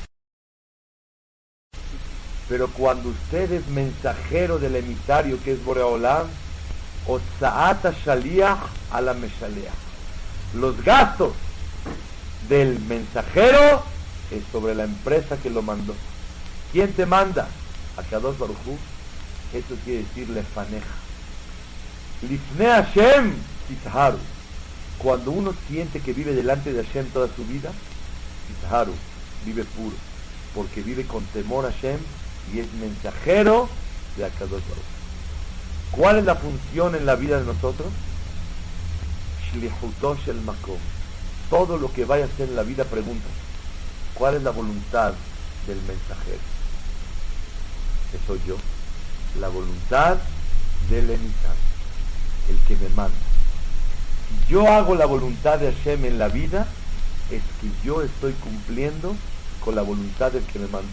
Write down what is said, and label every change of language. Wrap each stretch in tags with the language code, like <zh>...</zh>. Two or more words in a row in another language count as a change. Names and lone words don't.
<es>Pero cuando usted es mensajero del emisario que es Boreolam,</es> <he>הוצאות שליח על המשלח,</he> <es>los gastos del mensajero es sobre la empresa que lo mandó. ¿Quién te manda?</es> <he>הקדוש ברוך הוא.</he> <es>Eso quiere decir lefaneja.</es> <he>לפני השם תזהרו.</he> <es>Cuando uno siente que vive delante de Hashem toda su vida, tizharu, vive puro, porque vive con temor a Hashem y es mensajero de</es> <he>הקדוש ברוך הוא.</he> <es>¿Cuál es la función en la vida de nosotros?</es> <he>שליחותו של מקום.</he> <es>Todo lo que vaya a hacer en la vida, pregunta, ¿cuál es la voluntad del mensajero? Que soy yo. La voluntad del emisario, el que me manda. Si yo hago la voluntad de Hashem en la vida, es que yo estoy cumpliendo con la voluntad del que me mandó.</es>